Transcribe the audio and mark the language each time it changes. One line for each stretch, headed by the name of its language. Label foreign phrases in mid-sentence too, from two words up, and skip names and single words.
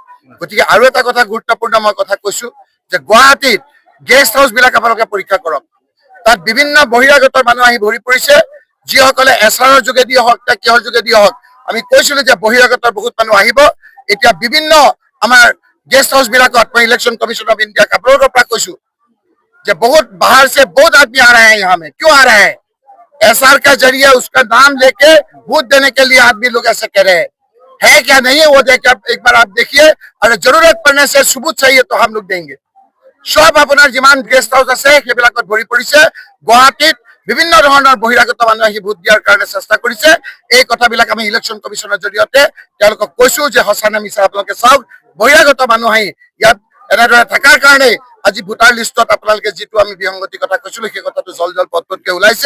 Assamese: গতিকে আৰু এটা কথা গুৰুত্বপূৰ্ণ মই কথা কৈছো যে গুৱাহাটীত গেষ্ট হাউচ বিলাক আপোনালোকে পৰীক্ষা কৰক। তাত বিভিন্ন বহিৰাগতৰ মানুহ আহি ভৰি পৰিছে, যিসকলে এছাৰৰ যোগেদি হওক বা কিহৰ যোগেদি হওক আমি কৈছিলো যে বহিৰাগতৰ বহুত মানুহ আহিব। এতিয়া বিভিন্ন আমাৰ গেষ্ট হাউচ বিলাকত মই ইলেকশ্যন কমিশ্যন অফ ইণ্ডিয়াক আপোনালোকৰ পৰা কৈছো যে
Hindi: बहुत बाहर से बहुत आदमी आ रहे हैं यहाँ में। क्यों आ रहे हैं? एसआर का जरिए उसका नाम लेके वोट देने के लिए आदमी लोग ऐसे कह रहे हैं। है क्या नहीं है वो देखिए, एक बार आप देखिए। और जरूरत पड़ने से सबूत चाहिए तो हम लोग देंगे।
Assamese: সব আপোনাৰ যিমান গেষ্ট হাউচ আছে সেইবিলাকত ভৰি পৰিছে। গুৱাহাটীত বিভিন্ন ধৰণৰ বহিৰাগত মানুহ আহি ভোট দিয়াৰ কাৰণে চেষ্টা কৰিছে। এই কথাবিলাক আমি ইলেকশ্যন কমিশ্যনৰ জৰিয়তে তেওঁলোকক কৈছো যে সঁচা নে মিছা আপোনালোকে চাওক। বহিৰাগত মানুহ আহি ইয়াত এনেদৰে থকাৰ কাৰণে আজি ভোটাৰ লিষ্টত আপোনালোকে যিটো আমি বিসংগতি কথা কৈছিলো সেই কথাটো জল পটপটকে ওলাইছে।